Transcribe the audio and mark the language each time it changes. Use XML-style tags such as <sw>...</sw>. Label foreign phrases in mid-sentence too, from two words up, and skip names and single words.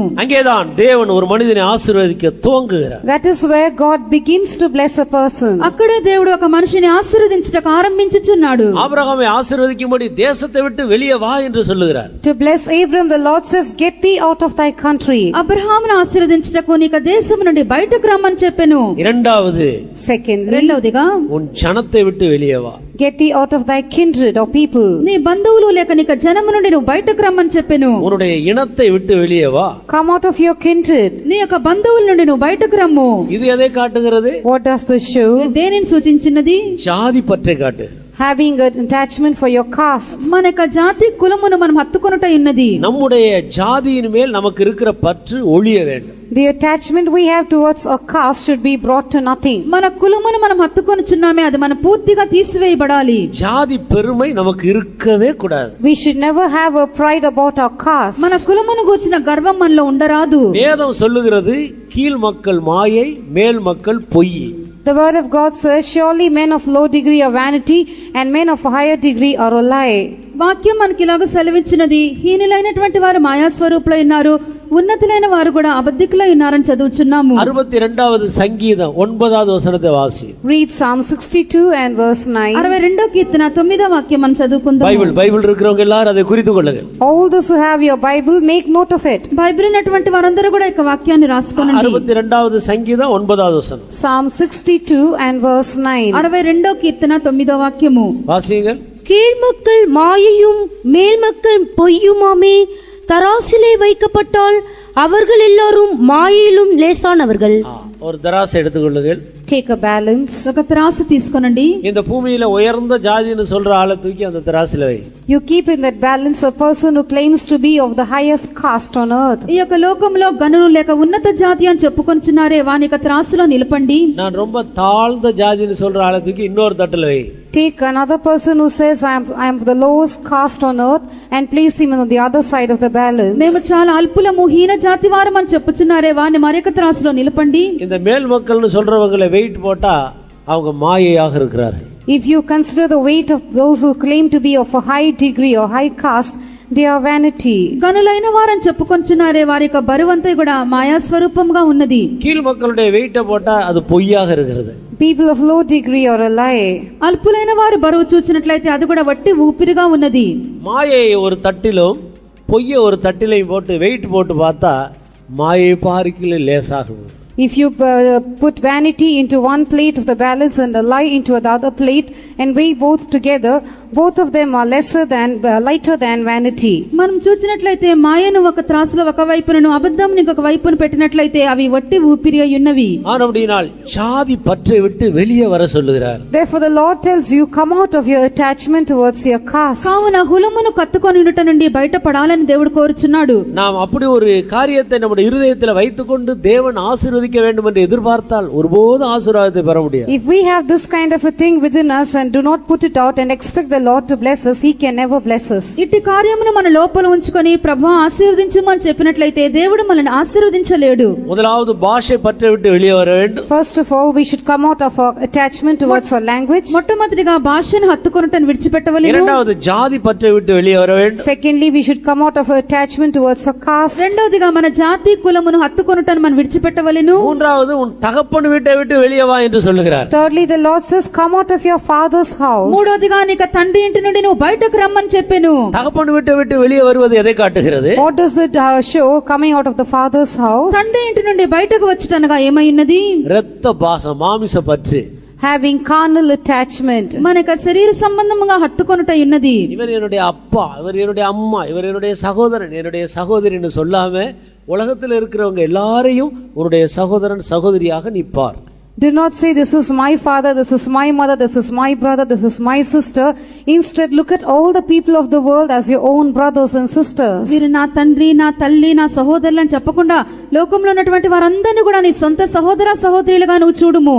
<ta>அங்கேதான் தேவன் ஒரு மனிதனை ஆசீர்வதிக்க துவங்குகிறார்.</ta> <en>That is where God begins to bless a person.</en> <te>అక్కడే దేవుడు ఒక మనిషిని ఆశీర్వదించుటకు ఆరంభించుచున్నాడు.</te> <ta>ஆபிரகாமை ஆசீர்வதிக்கும்படி தேசத்தை விட்டு வெளியே வா என்று சொல்லுகிறார்.</ta> <en>To bless Abram, the Lord says, "Get thee out of thy country."</en> <te>అబ్రహామును ఆశీర్వదించుటకు నీకు దేశం నుండి బయటకు రమ్మని చెప్పెను.</te> <ta>இரண்டாவது,</ta> <en>Secondly,</en> <te>రెండవదిగా</te> <ta>உன் ஜனத்தை விட்டு வெளியே வா.</ta> <en>get thee out of thy kindred or people.</en> <te>నీ బంధువులు లేక నీకు జనము నుండి నువ్వు బయటకు రమ్మని చెప్పెను.</te> <ta>உன்னுடைய இனத்தை விட்டு வெளியே வா.</ta> <en>Come out of your kindred.</en> <te>నీ యొక్క బంధువుల నుండి నువ్వు బయటకు రమ్ము.</te> <ta>இது எதை காட்டுகிறது?</ta> <en>What does this show?</en> <te>ఇది దేనిని సూచించినది?</te> <ta>ஜாதி பற்றை காட்டு.</ta> <en>Having an attachment for your caste.</en> <te>మన యొక్క జాతి కులమును మనం హత్తుకొనుట ఉన్నది.</te> <ta>நம்முடைய ஜாதியின் மேல் நமக்கு இருக்கிற பற்று ஒழிய வேண்டும்.</ta> <en>The attachment we have towards our caste should be brought to nothing.</en> <te>మన కులమును మనం హత్తుకొనుచున్నామే అది మన పూర్తిగా తీసివేయబడాలి.</te> <ta>ஜாதி பெருமை நமக்கு இருக்கவே கூடாது.</ta> <en>We should never have a pride about our caste.</en> <te>మన కులమును గూర్చిన గర్వం మనలో ఉండరాదు.</te> <ta>வேதம் சொல்லுகிறது கீழ் மக்கள் மாயை, மேல் மக்கள் பொய்.</ta> <en>The word of God says, "Surely men of low degree are vanity, and men of a higher degree are a lie."</en> <te>వాక్యం మనకి ఇలాగ సెలవిచ్చినది, హీనులైనటువంటి వారు మాయా స్వరూపులై ఉన్నారు, ఉన్నతులైన వారు కూడా అబద్ధికులై ఉన్నారని చదువుచున్నాము.</te> <ta>62வது சங்கீதம் 9வது வசனத்தை வாசி.</ta> <en>Read Psalm 62 and verse 9.</en> <te>62వ కీర్తన 9వ వాక్యం మనం చదువుకుందాం.</te> <ta>பைபிள் இருக்கிறவங்க எல்லாரும் அதை குறித்து கொள்ளுங்கள்.</ta> <en>All those who have your Bible, make note of it.</en> <te>బైబిల్ ఉన్నటువంటి వారందరూ కూడా ఈ వాక్యాన్ని రాసుకోనండి.</te> <ta>62வது சங்கீதம் 9வது வசனம்.</ta> <en>Psalm 62 and verse 9.</en> <te>62వ కీర్తన 9వ వాక్యము</te> <ta>வாசியுங்கள். கீழ்மக்கள் மாயையும் மேல்மக்கள் பொய்யுமாமே, தராசிலே வைக்கப்பட்டால் அவர்கள் எல்லாரும் மாயையிலும் லேசானவர்கள். ஒரு தராசை எடுத்துக்கொள்ளுங்கள்.</ta> <en>Take a balance.</en> <te>ఒక త్రాసు తీసుకోనండి.</te> <ta>இந்த பூமியில உயர்ந்த ஜாதின்னு சொல்ற ஆளை தூக்கி அந்த தராசில வை.</ta> <en>You keep in that balance a person who claims to be of the highest caste on earth.</en> <te>ఈ యొక్క లోకంలో గనులు లేక ఉన్నత జాతి అని చెప్పుకొంచున్నారే వాని యొక్క త్రాసులో నిలపండి.</te> <ta>நான் ரொம்ப தாழ்ந்த ஜாதின்னு சொல்ற ஆளை தூக்கி இன்னொரு தட்டுல வை.</ta> <en>Take another person who says I am the lowest caste on earth and place him on the other side of the balance.</en> <te>మేము చాలా అల్పులము, హీన జాతి వారం అని చెప్పుచున్నారే వాని మరొక త్రాసులో నిలపండి.</te> <ta>இந்த மேல் மக்கள்னு சொல்றவங்களை வெயிட் போட்டா அவங்க மாயையாக இருக்கிறார்கள்.</ta> <en>If you consider the weight of those who claim to be of a high degree or high caste, they are vanity.</en> <te>గనులైన వారని చెప్పుకొంచున్నారే వారి యొక్క బరువంతా కూడా మాయా స్వరూపంగా ఉన్నది.</te> <ta>கீழ் மக்களுடைய வெயிட்ட போட்டா அது பொய்யாக இருக்கிறது.</ta> <en>People of low degree are a lie.</en> <te>అల్పులైన వారు బరువు చూచినట్లయితే అది కూడా వట్టి ఊపిరిగా ఉన్నది.</te> <ta>மாயையை ஒரு தட்டிலும் பொய்யை ஒரு தட்டிலையும் போட்டு வெயிட் போட்டு பார்த்தா மாயை பார்க்கில லேசாகும்.</ta> <en>If you put vanity into one plate of the balance and a lie into the other plate and weigh both together, both of them are lighter than vanity.</en> <te>మనం చూచినట్లయితే మాయను ఒక త్రాసులో ఒక వైపును అబద్ధం ఇంకొక వైపును పెట్టినట్లయితే అవి వట్టి ఊపిరి అయి ఉన్నవి.</te> <ta>ஆனபடியால் ஜாதி பற்றை விட்டு வெளியே வர சொல்லுகிறார்.</ta> <en>Therefore the Lord tells you, come out of your attachment towards your caste.</en> <te>కావున హులమును కత్తుకొని ఉండుట నుండి బయటపడాలని దేవుడు కోరుచున్నాడు.</te> <ta>நாம் அப்படி ஒரு காரியத்தை நம்முடைய இருதயத்தில் வைத்துக்கொண்டு தேவன் ஆசீர்வதிக்க வேண்டும் என்று எதிர்பார்த்தால் ஒருபோதும் ஆசீர்வாதத்தை பெற முடியாது.</ta> <en>If we have this kind of a thing within us and do not put it out and expect the Lord to bless us, He can never bless us.</en> <te>ఇట్టి కార్యమును మన లోపల ఉంచుకొని ప్రభువా ఆశీర్వదించుమని చెప్పినట్లయితే దేవుడు మనల్ని ఆశీర్వదించలేడు.</te> <ta>முதலாவது பாஷை பற்றை விட்டு வெளியே வர வேண்டும்.</ta> <en>First of all, we should come out of our attachment towards our language.</en> <te>మొట్టమొదటిగా భాషను హత్తుకొనుటను విడిచిపెట్టవలెను.</te> <ta>இரண்டாவது ஜாதி பற்றை விட்டு வெளியே வர வேண்டும்.</ta> <en>Secondly, we should come out of our attachment towards our caste.</en> <te>రెండవదిగా మన జాతి కులమును హత్తుకొనుటను మనం విడిచిపెట్టవలెను.</te> <ta>மூன்றாவது உன் தகப்பன் வீட்டை விட்டு வெளியே வா என்று சொல்லுகிறார்.</ta> <en>Thirdly, the Lord says, come out of your father's house.</en> <te>మూడవదిగా నీకు తండ్రి ఇంటి నుండి నువ్వు బయటకు రమ్మని చెప్పెను.</te> <ta>தகப்பன் வீட்டை விட்டு வெளியே வருவது எதை காட்டுகிறது?</ta> <en>What does it show, coming out of the father's house?</en> <te>తండ్రి ఇంటి నుండి బయటకు వచ్చటనగా ఏమైనది?</te> <ta>இரத்த பாசம், மாமிச பற்று,</ta> <en>having carnal attachment.</en> <te>మన యొక్క శరీర సంబంధముగా హత్తుకొనుట ఉన్నది.</te> <ta>இவர் என்னுடைய அப்பா, இவர் என்னுடைய அம்மா, இவர் என்னுடைய சகோதரன், என்னுடைய சகோதரின்னு சொல்லாம உலகத்தில் இருக்கிறவங்க எல்லாரையும் உன்னுடைய சகோதரன் சகோதரியாக நிற்பார்.</ta> <en>Do not say, this is my father, this is my mother, this is my brother, this is my sister. Instead, look at all the people of the world as your own brothers and sisters.</en> <te>మీరు నా తండ్రి, నా తల్లి, నా సహోదరులు అని చెప్పకుండా లోకంలో ఉన్నటువంటి వారందరినీ కూడా నీ సొంత సహోదర సహోదరులుగా నువ్వు చూడుము.</te>